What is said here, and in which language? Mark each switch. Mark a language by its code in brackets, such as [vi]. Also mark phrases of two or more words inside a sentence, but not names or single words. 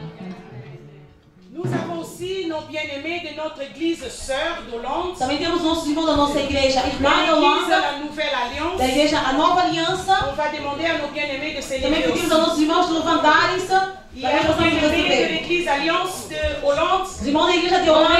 [fr] Nous avons aussi nos bien-aimés de notre église sœur d'Hollande. [pt] Também temos nossos irmãos irmão da nossa igreja, irmã da [fr] L'église, [pt] Holanda, [fr] la nouvelle alliance. [pt] da igreja A Nova Aliança. [fr] On va demander à nos bien-aimés de se [pt] Também [fr] lever [pt] pedimos [fr] aussi. [pt] aos nossos irmãos de levantarem-se [fr] Il y [pt] para a que nos possamos [fr] bien-aimés de [pt] receber. [fr] l'église Alliance de Hollande. [pt] Os irmãos da igreja de Holanda.